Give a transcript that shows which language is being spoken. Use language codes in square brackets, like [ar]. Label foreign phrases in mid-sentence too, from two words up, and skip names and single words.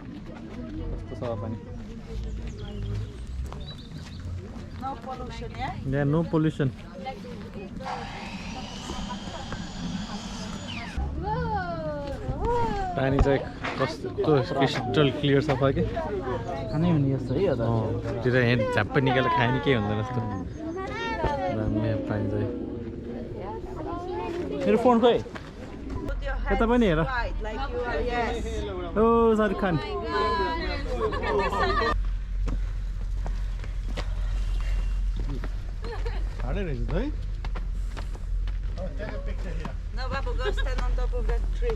[en] No pollution, yeah? Yeah, no pollution. Pani check. [ne] कस्तो [en] crystal clear [ne] सफा के खानै हुने जस्तो है यो त त्यो त यहाँ झ्याप्पै निकालेर खायो नि केही हुँदैन जस्तो दामी पाइन्छ मेरो फोन खोइ यता पनि हेर [en] Like you are, yes. [ne] ओ शाहरुख खान हाडै रहेछ त है [en] No, Babu, go stand on top of that tree.